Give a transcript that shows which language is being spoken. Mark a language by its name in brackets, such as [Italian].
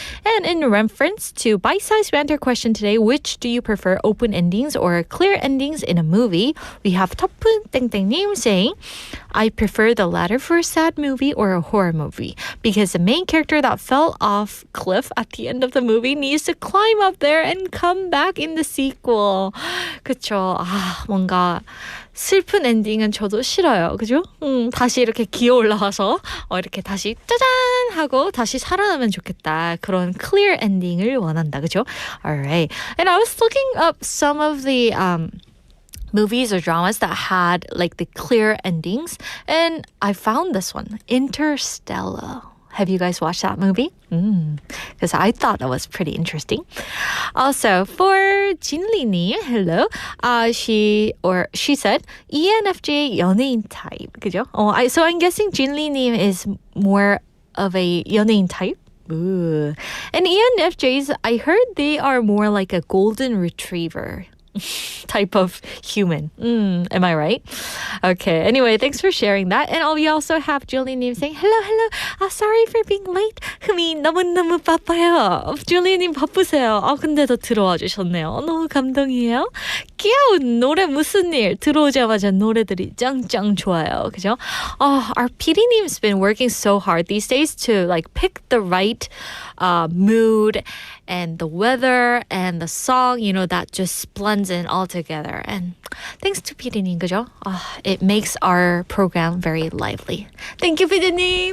[English] And in reference to bite-sized banter question today, which do you prefer, open endings or clear endings in a movie? We have 터푼 땡땡님 saying, I prefer the latter for a sad movie or a horror movie because the main character that fell off cliff at the end of the movie needs to climb up there and come back in the sequel. [Korean] 그쵸. 뭔가 슬픈 엔딩은 저도 싫어요. 그죠? 다시 이렇게 기어 올라와서 이렇게 다시 짜잔 하고 다시 살아나면 좋겠다. 그런 clear ending을 원한다. 그죠? [English] Alright. And I was looking up some of the movies or dramas that had like the clear endings, and I found this one, Interstellar. Have you guys watched that movie? Because I thought that was pretty interesting. Also, for 진리님, hello. She said ENFJ 연예인 type. [Korean] 그죠? [English] So I'm guessing 진리님 is more of a 연예인 type. Ooh. And ENFJs, I heard they are more like a golden retriever type of human. Am I right? Okay. Anyway, thanks for sharing that. And we also have Julie님 saying, hello. Sorry for being late. [Korean] 흠이 너무너무 바빠요. julie님 바쁘세요. 근데도 들어와 주셨네요. 너무 감동이에요. 귀여운 노래 무슨 일. 들어오자마자 노래들이 짱짱 좋아요. 그죠? [English] Our PD님's been working so hard these days to like pick the right mood and the weather and the song, that just blends in all together. And thanks to PD님, [Korean] 그죠? [English] It makes our program very lively. Thank you, PD님.